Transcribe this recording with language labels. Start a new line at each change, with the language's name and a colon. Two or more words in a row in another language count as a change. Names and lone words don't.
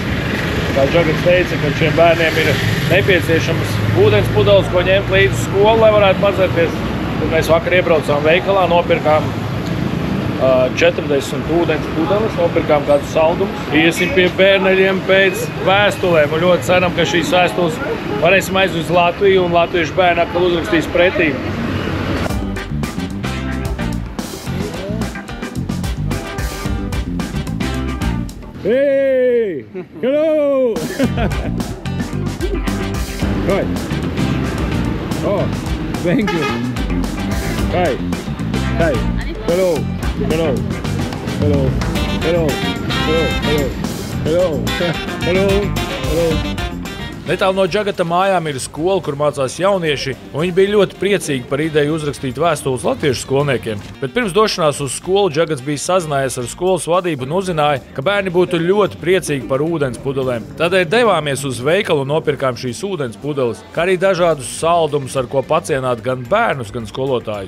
Latvian: Kā Džagats teica, ka šiem bērniem ir nepieciešams ūdens pudeles, ko ņemt līdz skolu, lai varētu mazēties. Tad mēs vakar iebraucām veikalā, nopirkām 40 ūdens pudeles, nopirkām kādus saldumus. Iesim pie bērneļiem pēc vēstulēm un ļoti ceram, ka šīs vēstules varēsim aizvest uz Latviju un latviešu bērni atkal uzrakstīs pretī.
English: Hey! Hello! Hi! Oh, thank you! Hi! Hi! Hello! Hello. Hello. Hello. Hello. Hello. Hello. Hello. Hello.
Latvian: Netālu no Džagata mājām ir skola, kur mācās jaunieši, un viņi bija ļoti priecīgi par ideju uzrakstīt vēstules latviešu skolniekiem. Bet pirms došanās uz skolu Džagats bija sazinājies ar skolas vadību un uzzināja, ka bērni būtu ļoti priecīgi par ūdens pudelēm. Tādēļ devāmies uz veikalu un nopirkām šīs ūdens pudeles, kā arī dažādus saldumus, ar ko pacienāt gan bērnus, gan skolotājus.